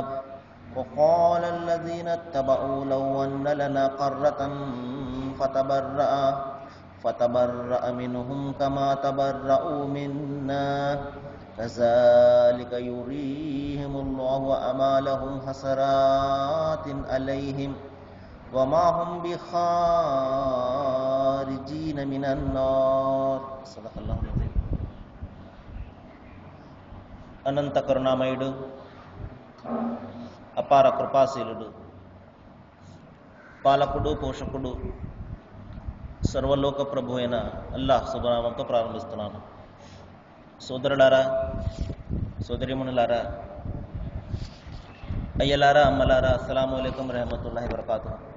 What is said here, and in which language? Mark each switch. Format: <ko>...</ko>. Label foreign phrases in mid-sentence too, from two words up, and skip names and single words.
<ar>وقال الذين اتبعوا لو أن لنا قرة فتبرأ منهم كما تبرأوا منا كذلك يريهم الله أعمالهم حسرات عليهم وما هم بخارجين من النار. صدق الله العظيم.</ar> <te>అనంత కరుణామయుడు, అపార కృపాశీలుడు, పాలకుడు, పోషకుడు, సర్వలోక ప్రభు అయిన అల్లాహ్ శుభనామంతో ప్రారంభిస్తున్నాను. సోదరులారా, సోదరిమణులారా, అయ్యలారా, అమ్మలారా,</te> <ar>السلام عليكم رحمة الله وبركاته.</ar>